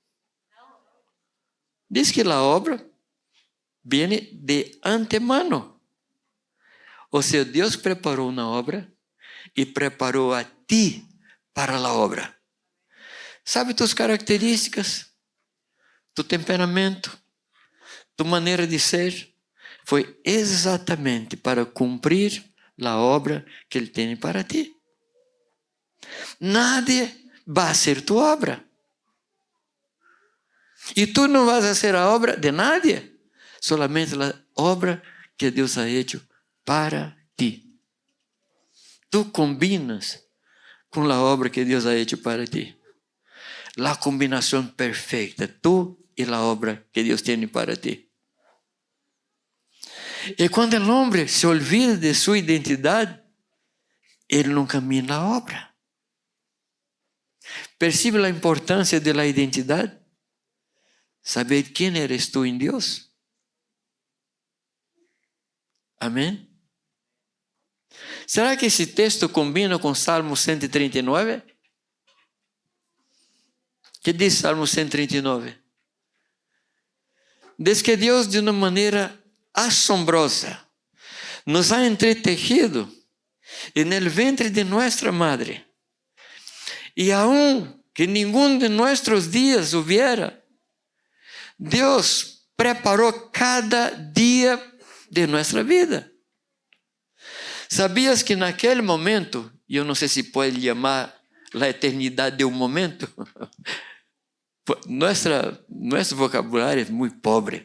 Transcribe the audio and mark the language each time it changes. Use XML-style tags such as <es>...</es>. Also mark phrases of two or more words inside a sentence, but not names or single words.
<es>Dice que la obra viene de antemano. O sea, Dios preparó una obra y preparó a ti para la obra. ¿Sabe tus características?</es> <pt>Tu temperamento, tu maneira de ser, foi exatamente para cumprir a obra que Ele tem para ti. Nadie vai fazer tu obra. E tu não</pt> <es>vas a</es> <pt>fazer a obra de</pt> <es>nadie, solamente</es> <pt>a obra que Deus</pt> <es>ha hecho</es> <pt>para ti. Tu combinas com a obra que Deus</pt> <es>ha hecho</es> <pt>para ti. La combinação perfeita, tu e a obra que Deus tem para ti. E quando o homem se olvida de sua identidade, ele não caminha na obra. Percebe a importância da identidade? Saber quem eres tu em Deus? Amém? Será que esse texto combina com Salmo 139? Que diz Salmo 139? Diz que Deus, de uma maneira asombrosa, nos</pt> <es>ha entretejido</es> <pt>no ventre de nossa madre. E</pt> <es>aun que</es> <pt>nenhum de nossos dias hubiera, Deus preparou cada dia de nossa vida. ¿Sabias que naquele momento, e eu não sei se pode chamar a eternidade de um momento, nosso vocabulário é muito pobre.</pt>